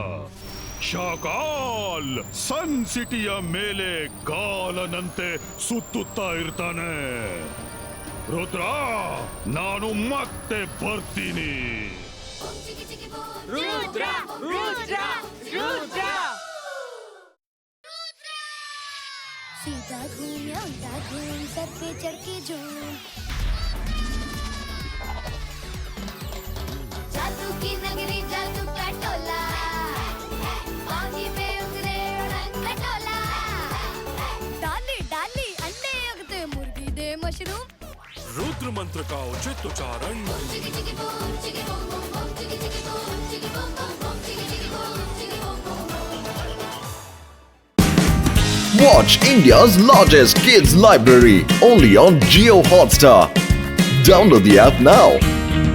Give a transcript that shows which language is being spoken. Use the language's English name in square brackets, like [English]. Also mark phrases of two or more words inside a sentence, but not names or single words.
[Kannada] ಶಾಕಾಲ್ ಸನ್ ಸಿಟಿಯ ಮೇಲೆ ಕಾಲನಂತೆ ಸುತ್ತುತ್ತಾ ಇರ್ತಾನೆ. ರುದ್ರ, ನಾನು ಮತ್ತೆ ಬರ್ತೀನಿ. ರುದ್ರ ರುದ್ರ ರುದ್ರ [Hindi] सीधा घूम या उल्टा घूम, सर पे चढ़ के झूम। जादू की नगरी, जादू का टोला, पानी पे उतरे उड़न खटोला। डाली डाली अंडे उगते, मुर्गी दे मशरूम। रुद्र मंत्र का उचित उच्चारण। चिकी चिकी बूम, चिकी बूम बूम बूम, चिकी चिकी बूम, चिकी बूम बूम बूम, चिकी चिकी बूम, चिकी बूम बूम बूम। [English] Watch India's largest kids library only on Jio Hotstar. Download the app now.